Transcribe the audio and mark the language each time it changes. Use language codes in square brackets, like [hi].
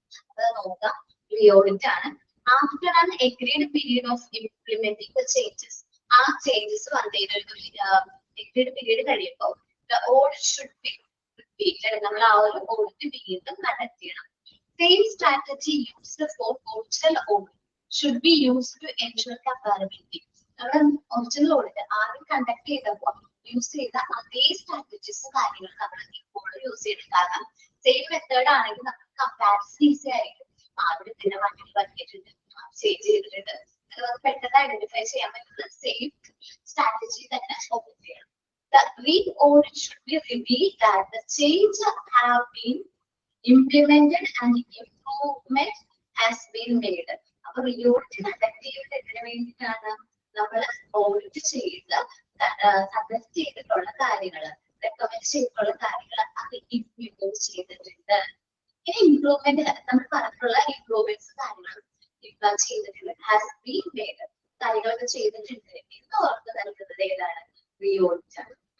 [ml] അത് നോക്കാം, ഓഡിറ്റ് ആണ്. [en] After an agreed period of implementing the changes. [ml] ആ ചേഞ്ചസ് വന്നതിന് എഗ്രീഡ് പീരീഡ് കഴിയുമ്പോൾ [en] The audit should be repeated. [ml] നമ്മൾ ആ ഒരു ഓഡിറ്റ് വീണ്ടും കണ്ടക്ട് ചെയ്യണം. [en] Same strategy used for original audit should be used to ensure comparability. [ml] നമ്മുടെ ഒറിജിനൽ ഓഡിറ്റ് ആദ്യം കണ്ടക്ട് ചെയ്തപ്പോൾ യൂസ് ചെയ്ത അതേ സ്ട്രാറ്റജീസ് കാര്യങ്ങൾ നമ്മൾ ഇപ്പോൾ യൂസ് ചെയ്യണം. കാരണം സെയിം മെത്തേഡ് ആണെങ്കിൽ നമുക്ക് കമ്പാരിസൺ ഈസി ആയിരിക്കും. ആദ്യം ഇതിനെ മാറ്റി പറ്റിയിട്ടുണ്ട്, ചേഞ്ച് ചെയ്തിട്ടുണ്ട്, അത് പെട്ടെന്ന് ഐഡന്റിഫൈ ചെയ്യാൻ പറ്റുന്ന സെയിം സ്ട്രാറ്റജി തന്നെ ഫോക്കസ് ചെയ്യണം. [en] The re-audit should be revealed that the change have been implemented and improvement has been made. [ml] അപ്പൊ re-audit കണ്ടക്ട് ചെയ്യുന്നത് എന്തിനു വേണ്ടിയിട്ടാണ്? നമ്മൾ ഓഡിറ്റ് ചെയ്ത് സജസ്റ്റ് ചെയ്തിട്ടുള്ള കാര്യങ്ങൾ, റെക്കമെൻഡ് ചെയ്തിട്ടുള്ള കാര്യങ്ങൾ അത് ഇംപ്ലിമെന്റ് ചെയ്തിട്ടുണ്ട്. ഇനി ഇംപ്രൂവ്മെന്റ് നമ്മൾ പറഞ്ഞിട്ടുള്ള ഇംപ്രൂവ്മെന്റ്സ് കാര്യങ്ങൾ ചെയ്തിട്ടുണ്ട്, ഹാസ് ബീൻ മേഡ്, കാര്യങ്ങളൊക്കെ ചെയ്തിട്ടുണ്ട് എന്ന് ഓർത്ത് നൽകുന്നത് ഏതാണ്? റീഓഡിറ്റ് ആണ്.